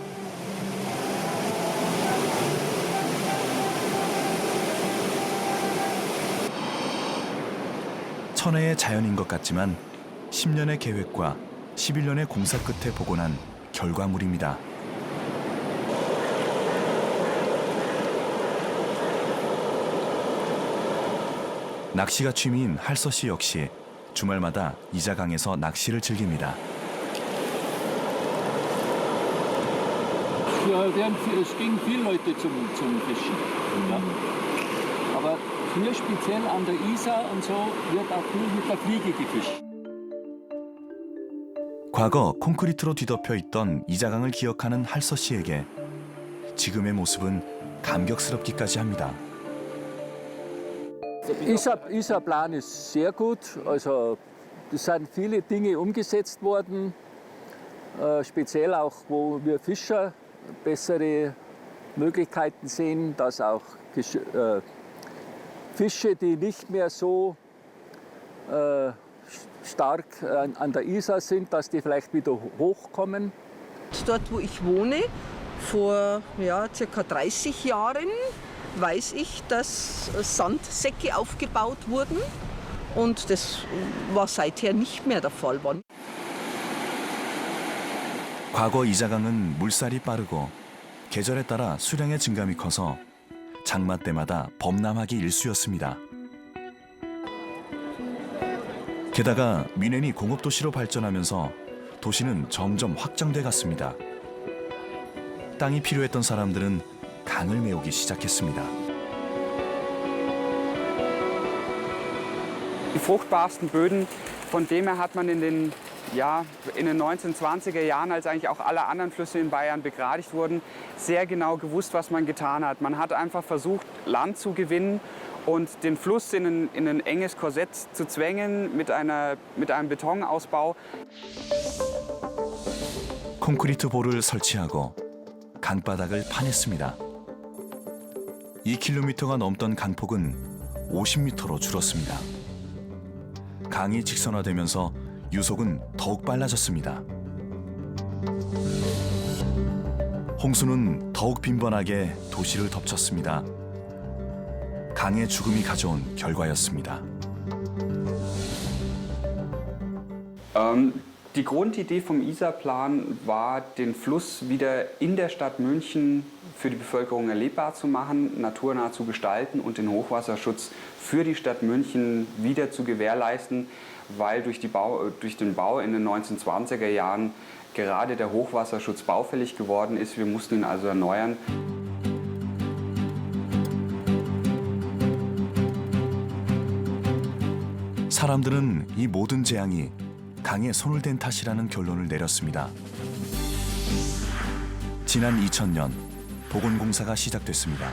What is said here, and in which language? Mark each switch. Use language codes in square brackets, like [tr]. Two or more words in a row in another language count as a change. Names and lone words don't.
[ko] 천혜의 자연인 것 같지만 10년의 계획과 11년의 공사 끝에 복원한 결과물입니다. 낚시가 취미인 할서 씨 역시 주말마다 이자강에서 낚시를 즐깁니다. [de] Ja, es gingen viele Leute zum Fischen. Ja. Aber hier speziell an der Isar und so wird auch viel mit der Fliege gefischt. [ko] 과거 콘크리트로 뒤덮여 있던 이자강을 기억하는 할서 씨에게 지금의 모습은 감격스럽기까지 합니다. [de] Isar-Plan ist sehr gut. Also es sind viele Dinge umgesetzt worden, speziell auch, wo wir Fischer bessere Möglichkeiten sehen, dass auch Fische, die nicht mehr so stark an der Isar sind, dass die vielleicht wieder hochkommen. Dort, wo ich wohne, vor circa 30 Jahren, weiß ich, dass Sandsäcke aufgebaut wurden. Und das war seither nicht mehr der Fall. [ko] 과거 이자강은 물살이 빠르고 계절에 따라 수량의 증감이 커서 장마 때마다 범람하기 일쑤였습니다. 게다가 미넨이 공업도시로 발전하면서 도시는 점점 확장돼 갔습니다. 땅이 필요했던 사람들은 강을 메우기 시작했습니다. [de] die fruchtbarsten Böden. Von dem her hat man in den 1920er Jahren, als eigentlich auch alle anderen Flüsse in Bayern begradigt wurden, sehr genau gewusst, was man getan hat. Man hat einfach versucht, Land zu gewinnen und den Fluss in ein enges Korsett zu zwängen mit einem Betonausbau. [ko] 콘크리트 볼을 설치하고 강바닥을 파냈습니다. 2km가 넘던 강폭은 50m로 줄었습니다. 강이 직선화되면서 유속은 더욱 빨라졌습니다. 홍수는 더욱 빈번하게 도시를 덮쳤습니다. 강의 죽음이 가져온 결과였습니다. [de] Die Grundidee vom Isar-Plan war, den Fluss wieder in der Stadt München für die Bevölkerung erlebbar zu machen, naturnah zu gestalten und den Hochwasserschutz für die Stadt München wieder zu gewährleisten, weil durch den Bau in den 1920er Jahren gerade der Hochwasserschutz baufällig geworden ist. Wir mussten ihn also erneuern. [ko] 사람들은 이 모든 재앙이 강에 손을 댄 탓이라는 결론을 내렸습니다. 지난 2000년 보건공사가 시작됐습니다.